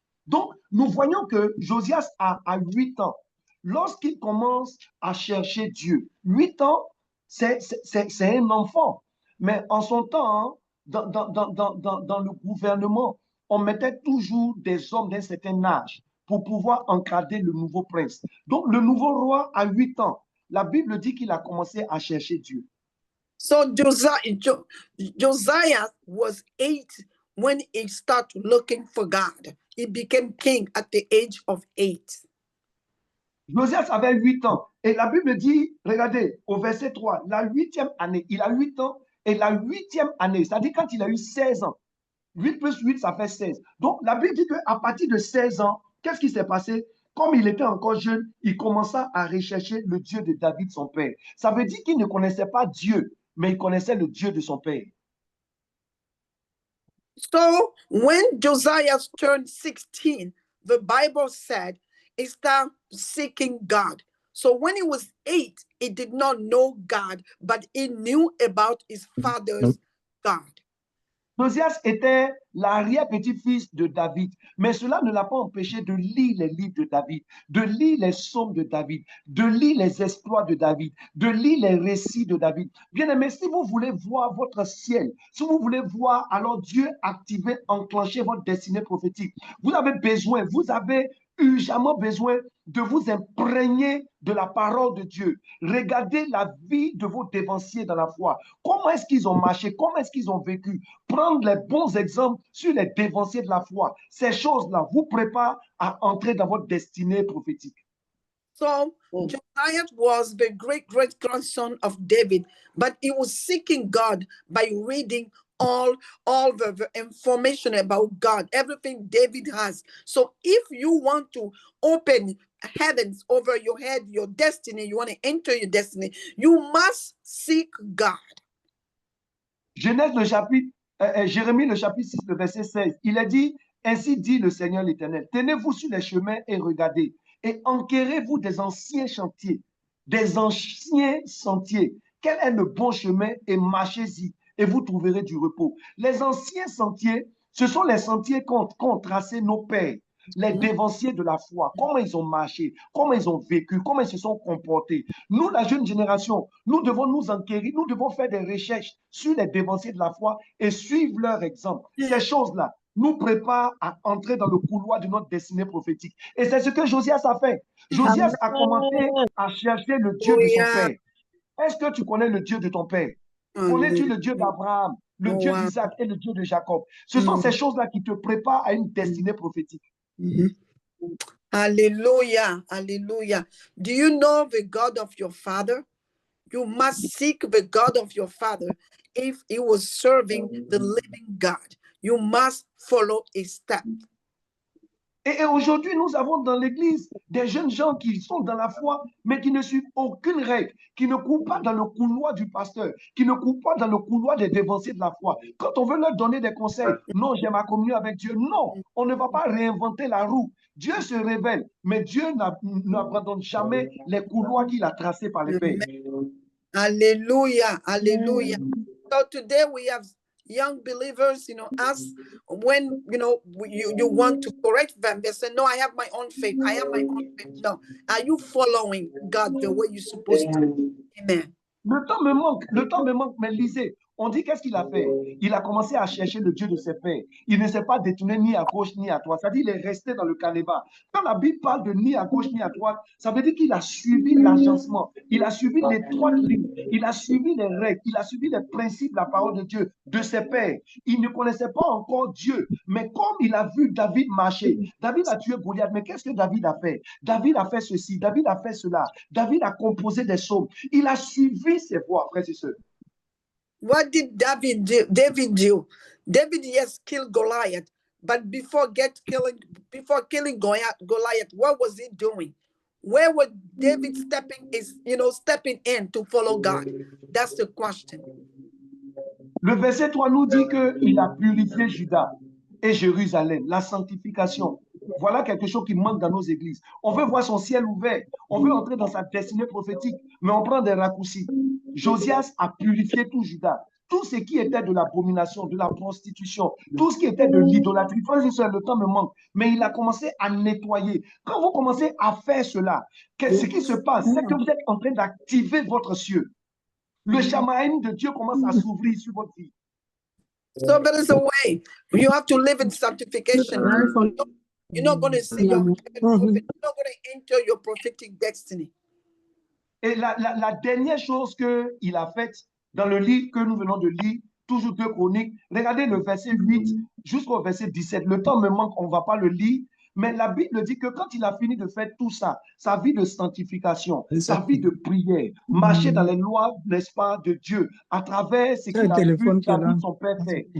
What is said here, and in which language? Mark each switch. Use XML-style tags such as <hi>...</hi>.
<fr>Donc, nous voyons que Josias a 8 ans. Lorsqu'il commence à chercher Dieu, 8 ans, c'est un enfant. Mais en son temps, dans le gouvernement, on mettait toujours des hommes d'un certain âge pour pouvoir encadrer le nouveau prince. Donc, le nouveau roi a 8 ans. La Bible dit qu'il a commencé à chercher Dieu.</fr> <en>So Josiah was 8 when he started looking for God. He became king at the age of 8.</en> <fr>Josias avait 8 ans. Et la Bible dit, regardez, au verset 3, la 8e année, il a 8 ans, et la 8e année, c'est-à-dire quand il a eu 16 ans, 8 plus 8, ça fait 16. Donc, la Bible dit qu'à partir de 16 ans, qu'est-ce qui s'est passé? Comme il était encore jeune, il commença à rechercher le Dieu de David, son père. Ça veut dire qu'il ne connaissait pas Dieu, mais il connaissait le Dieu de son père.</fr> <en>So, when Josiah turned 16, the Bible said he started seeking God. So when he was 8, he did not know God, but he knew about his father's God.</en> <fr>Josias était l'arrière-petit-fils de David, mais cela ne l'a pas empêché de lire les livres de David, de lire les psaumes de David, de lire les exploits de David, de lire les récits de David. Bien aimé, si vous voulez voir votre ciel, si vous voulez voir alors Dieu activer, enclencher votre destinée prophétique, vous avez urgemment besoin de vous imprégner de la parole de Dieu. Regardez la vie de vos dévanciers dans la foi. Comment est-ce qu'ils ont marché? Comment est-ce qu'ils ont vécu? Prendre les bons exemples sur les dévanciers de la foi. Ces choses-là vous préparent à entrer dans votre destinée prophétique.</fr> <en>So, Josiah was the great-great-grandson of David, but he was seeking God by reading all the information about God, everything David has. So if you want to open heavens over your head, your destiny, you want to enter your destiny, you must seek God.</en> <fr>Jérémie le chapitre 6, le verset 16, il a dit, ainsi dit le Seigneur l'Éternel, tenez-vous sur les chemins et regardez, et enquérez-vous des anciens chantiers, des anciens sentiers. Quel est le bon chemin et marchez-y et vous trouverez du repos. Les anciens sentiers, Ce sont les sentiers qu'ont tracé nos pères, les dévanciers de la foi, comment ils ont marché, comment ils ont vécu, comment ils se sont comportés. Nous, la jeune génération, nous devons nous enquérir, nous devons faire des recherches sur les dévanciers de la foi et suivre leur exemple. Ces choses-là nous préparent à entrer dans le couloir de notre destinée prophétique. Et c'est ce que Josias a fait. Josias a commencé à chercher le Dieu de son père. Est-ce que tu connais le Dieu de ton père? Connais-tu le Dieu d'Abraham, le Dieu d'Isaac et le Dieu de Jacob? Ce sont ces choses-là qui te préparent à une destinée prophétique. Hallelujah, hallelujah.</fr> <en>Do you know the God of your father? You must seek the God of your father if he was serving the living God. You must follow his steps.</en> <fr>Et aujourd'hui, nous avons dans l'Église des jeunes gens qui sont dans la foi, mais qui ne suivent aucune règle, qui ne courent pas dans le couloir du pasteur, qui ne courent pas dans le couloir des dévanciers de la foi. Quand on veut leur donner des conseils, non, j'ai ma communion avec Dieu. Non, on ne va pas réinventer la roue. Dieu se révèle, mais Dieu n'abandonne jamais les couloirs qu'il a tracés par les pères. Hallelujah, hallelujah.</fr> <en>So today we have young believers, us, when, you want to correct them, they say, no, I have my own faith. I have my own faith. No. Are you following God the way you're supposed to? Amen.</en> <fr>Le temps me manque, mais lisez. On dit qu'est-ce qu'il a fait? Il a commencé à chercher le Dieu de ses pères. Il ne s'est pas détourné ni à gauche ni à droite. C'est-à-dire qu'il est resté dans le canébat. Quand la Bible parle de ni à gauche ni à droite, ça veut dire qu'il a suivi l'agencement. Il a suivi les droites lignes. Il a suivi les règles. Il a suivi les principes de la parole de Dieu, de ses pères. Il ne connaissait pas encore Dieu. Mais comme il a vu David marcher, David a tué Goliath. Mais qu'est-ce que David a fait? David a fait ceci. David a fait cela. David a composé des psaumes. Il a suivi ses voies, frères et sœurs.</fr> <en>What did David do? David, yes, killed Goliath, but before killing Goliath, what was he doing? Where was David stepping in to follow God? That's the question.</en> <fr>Le verset 3 nous dit qu'il a purifié Juda et Jérusalem, la sanctification. Voilà quelque chose qui manque dans nos églises. On veut voir son ciel ouvert, on veut entrer dans sa destinée prophétique, mais on prend des raccourcis. Josias a purifié tout Juda, tout ce qui était de l'abomination, de la prostitution, tout ce qui était de l'idolâtrie. Frères et sœurs, le temps me manque, mais il a commencé à nettoyer. Quand vous commencez à faire cela, ce qui se passe, c'est que vous êtes en train d'activer votre cieux. Le chamaïm de Dieu commence à s'ouvrir sur votre vie.</fr> <en>So there is a way. You have to live in sanctification. You're not going to see your prophet. You're not going to enter your prophetic destiny.</en> <fr>Et la dernière chose qu'il a faite dans le livre que nous venons de lire, toujours 2 Chroniques, regardez le verset 8 jusqu'au verset 17. Le temps me manque, on ne va pas le lire, mais la Bible dit que quand il a fini de faire tout ça, sa vie de sanctification, sa vie de prière, marcher dans les lois, n'est-ce pas, de Dieu, à travers ce qu'il a vu David, son père, faire.</fr>